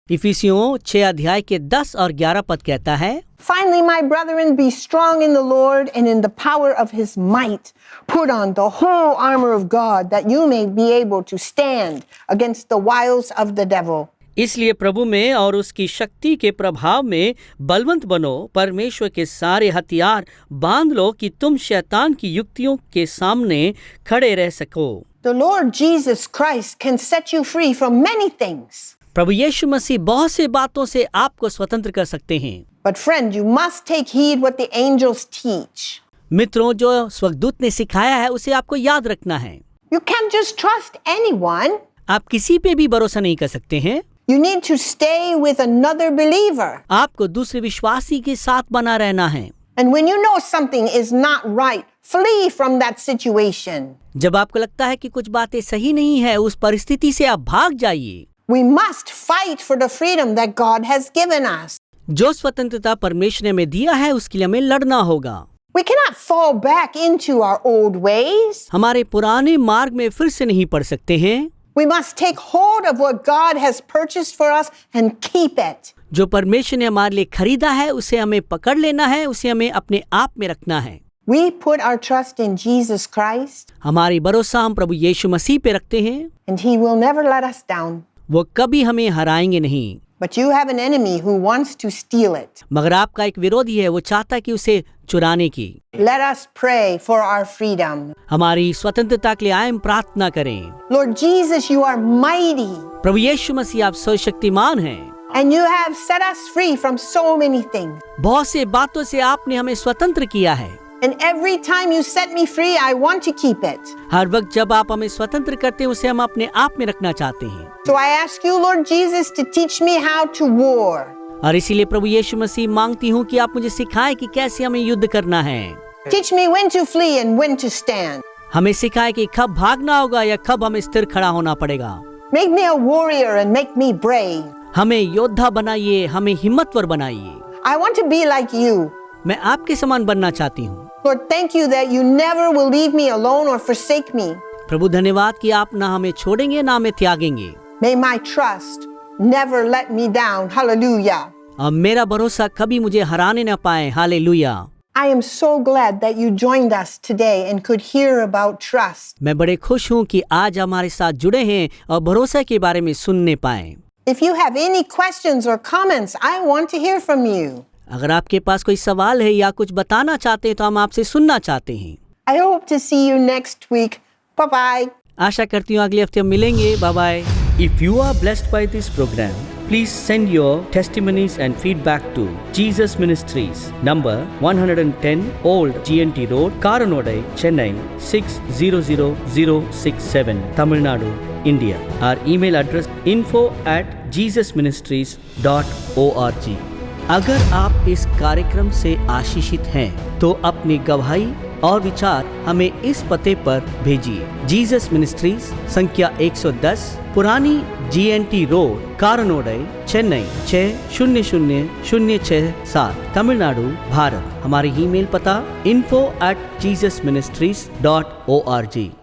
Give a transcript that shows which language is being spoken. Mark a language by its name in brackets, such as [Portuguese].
[Hindi] इफिसियों 6 अध्याय के 10 और 11 पद कहता है, [English] Finally, my brethren, be strong in the Lord and in the power of his might. Put on the whole armor of God, that you may be able to stand against the wiles of the devil. [Hindi] इसलिए प्रभु में और उसकी शक्ति के प्रभाव में बलवंत बनो, परमेश्वर के सारे हथियार बांध लो कि तुम शैतान की युक्तियों के सामने खड़े रह सको। [English] The Lord Jesus Christ can set you free from many things. [Hindi] प्रभु यीशु मसीह बहुत से बातों से आपको स्वतंत्र कर सकते हैं। [English] But friend, you must take heed what the angels teach. [Hindi] मित्रों, जो स्वर्गदूत ने सिखाया है उसे आपको याद रखना है। [English] You can't just trust anyone. [Hindi] आप किसी पे भी भरोसा नहीं कर सकते हैं। [English] You need to stay with another believer. [Hindi] आपको दूसरे विश्वासी के साथ बना रहना है। [English] And when you know something is not right, flee from that situation. [Hindi] जब आपको लगता है कि कुछ बातें सही नहीं है, उस परिस्थिति से आप भाग जाइए। [English] We must fight for the freedom that God has given us. [Hindi] जो स्वतंत्रता परमेश्वर ने हमें दिया है उसके लिए हमें लड़ना होगा। [English] We cannot fall back into our old ways. [Hindi] हमारे पुराने मार्ग में फिर से नहीं पड़ सकते हैं। [English] We must take hold of what God has purchased for us and keep it. [Hindi] जो परमेश्वर ने हमारे लिए खरीदा है उसे हमें पकड़ लेना है, उसे हमें अपने आप में रखना है। [English] We put our trust in Jesus Christ, [Hindi] हमारी भरोसा हम प्रभु यीशु मसीह पे रखते हैं, [English] and He will never let us down. [Hindi] वो कभी हमें हराएंगे नहीं। [English] But you have an enemy who wants to steal it. [Hindi] मगर आपका एक विरोधी है, वो चाहता है कि उसे चुराने की। [English] Let us pray for our freedom. [Hindi] हमारी स्वतंत्रता के लिए आए हम प्रार्थना करें। [English] Lord Jesus, you are mighty, [Hindi] प्रभु यीशु मसीह आप सर्वशक्तिमान हैं [English] and you have set us free from so many things. [Hindi] बहुत से बातों से आपने हमें स्वतंत्र किया है। [English] And every time you set me free, I want to keep it. [Hindi] हर वक्त जब आप हमें स्वतंत्र करते हैं उसे हम अपने आप में रखना चाहते हैं। [English] So I ask you, Lord Jesus, to teach me how to war. [Hindi] और इसीलिए प्रभु यीशु मसीह मांगती हूँ कि आप मुझे सिखाएं कि कैसे हमें युद्ध करना है। [English] Teach me when to flee and when to stand. [Hindi] हमें सिखाएं कि कब भागना होगा या कब हमें स्थिर खड़ा होना पड़ेगा। [English] Make me a warrior and make me brave. [Hindi] हमें योद्धा बनाइए, हमें हिम्मतवर बनाइए। [English] I want to be like you. [Hindi] मैं आपके समान बनना चाहती हूँ। [English] Lord, thank you that you never will leave me alone or forsake me. [Hindi] प्रभु धन्यवाद कि आप ना हमें छोड़ेंगे ना हमें त्यागेंगे। [English] May my trust never let me down. Hallelujah. [Hindi] अब मेरा भरोसा कभी मुझे हराने न पाए। Hallelujah. [English] I am so glad that you joined us today and could hear about trust. [Hindi] मैं बड़े खुश हूँ कि आज हमारे साथ जुड़े हैं और भरोसा के बारे में सुनने पाए। [English] If you have any questions or comments, I want to hear from you. [Hindi] अगर आपके पास कोई सवाल है या कुछ बताना चाहते हैं तो हम आपसे सुनना चाहते हैं। [English] I hope to see you next week. Bye-bye. [Hindi] आशा करती हूँ अगले हफ्ते हम मिलेंगे। Bye bye. [English] If you are blessed by this program, please send your testimonies and feedback to Jesus Ministries, number 110 Old GNT Road, Karanodai, Chennai 600067, Tamil Nadu, India. Our email address info@jesusministries.org. [Hindi] अगर आप इस कार्यक्रम से आशीषित हैं तो अपनी गवाही और विचार हमें इस पते पर भेजिए। जीसस मिनिस्ट्रीज, संख्या 110, पुरानी GNT रोड, कारानोडई, चेन्नई 600067, तमिलनाडु, भारत। हमारी ईमेल पता info@jesusministries.org।